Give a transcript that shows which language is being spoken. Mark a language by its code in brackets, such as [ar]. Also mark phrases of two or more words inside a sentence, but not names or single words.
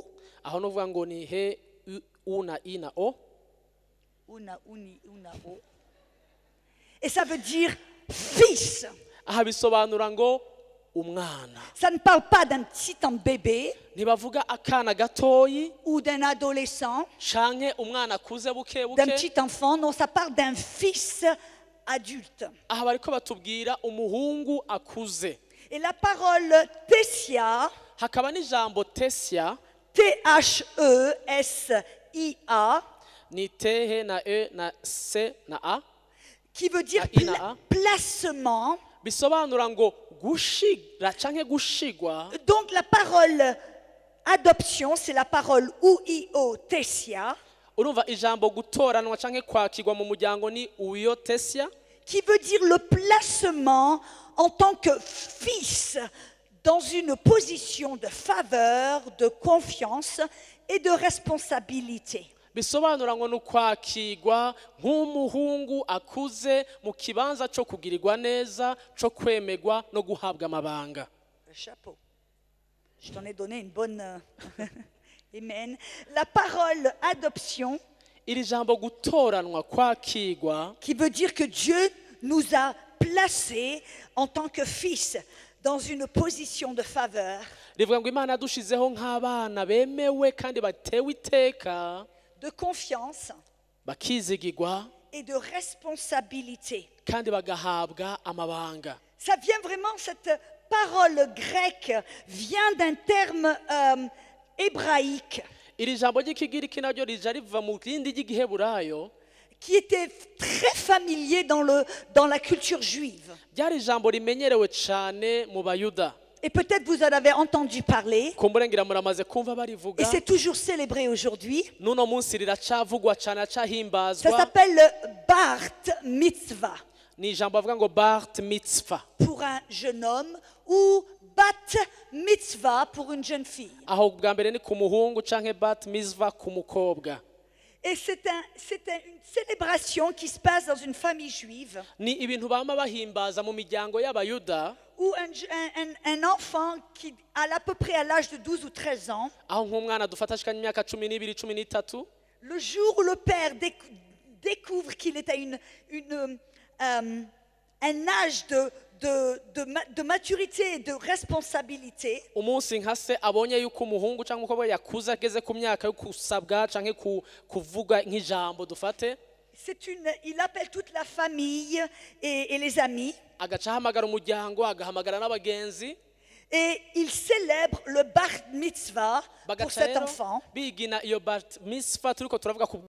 [rn] aho novuga ngo ni he u na i na o, Una, uni, una, o. [fr] Et ça veut dire fils. [rn] aha bisobanura ngo umwana. [fr] Ça ne parle pas d'un petit bébé [rn] Ntibavuga akana gatoyi [fr] ou d'un adolescent, [rn] canke umwana akuze buke [fr] d'un [rn] buke, [fr] petit enfant. Non, ça parle d'un fils adulte. [rn] aha bariko batubwira umuhungu akuze. [fr] Et la parole Tessia, [rn] hakaba n'ijambo tesia T-H-E-S-I-A, ni tehe na e na se na a [fr] qui veut dire Ah, ina, ah. placement. [rn] bisobanura ngo gushira canke gushigwa. [fr] Donc la parole adoption, c'est la parole ou-i-o, Tessia, [rn] Urumva ijambo gutoranwa canke kwakirwa mu muryango ni uyo tesia, [fr] qui veut dire le placement en tant que fils dans une position de faveur, de confiance et de responsabilité. [rn] bisobanura ngo nukwakirwa nk'umuhungu akuze mu kibanza cyo kugirirwa neza, cyo kwemegwa no guhabwa amabanga. [fr] Le chapeau. Je t'en ai donné une bonne... Amen. La parole adoption, [rn] Iri jambo gutoranwa kwakirwa [fr] qui veut dire que Dieu nous a placés en tant que fils dans une position de faveur, [rn] rivuga ngo Imana yadushizeho nk'abana bemewe kandi batewe iteka, [fr] de confiance [rn] bakizigirwa [fr] et de responsabilité. [rn] kandi bagahabwa amabanga. [fr] Ça vient vraiment, cette parole grecque vient d'un terme hébraïque [rn] Iri jambo ry'ikigiriki naryo rija riva mu rindi ry'igiheburayo, [fr] qui était très familier dans la culture juive. [rn] ryari ijambo rimenyerewe cane mu bayuda. [fr] Et peut-être vous en avez entendu parler, [rn] Kumburengira muramaze kumva [fr] et [rn] barivuga, [fr] c'est toujours célébré aujourd'hui. [rn] nuno munsi riracavugwa cane, [fr] Ça [rn] acahimbazwa. [fr] s'appelle le Bar Mitzvah [rn] Ni ijambo bavuga ngo Bart Mitzvah, [fr] pour un jeune homme ou Bat Mitzvah pour une jeune fille. [rn] aho bwa mbere ni ku muhungu canke Bat Mitzvah ku mukobwa. [fr] Et c'est une célébration qui se passe dans une famille juive [rn] Ni ibintu bama bahimbaza mu miryango y'abayuda, [fr] où un enfant qui a à peu près à l'âge de 12 ou 13 ans, [rn] aho nk'umwana dufata ashikanye imyaka 12 13, [fr] le jour où le père découvre qu'il est à un âge de maturité et de responsabilité, [rn] umunsi nka se abonye yuko umuhungu cyangwa umukobwa yakuze ageze ku myaka yo kusabwa canke kuvuga nk'ijambo dufate, [fr] il appelle toute la famille et les amis, [rn] agaca ahamagara umuryango, agahamagara n'abagenzi, [fr] et il célèbre le Bar Mitzvah pour [rn] bagaca [fr] cet [rn] rero [fr] enfant. [rn] bigina iyo Bat Mitzvah turiko turavuga ku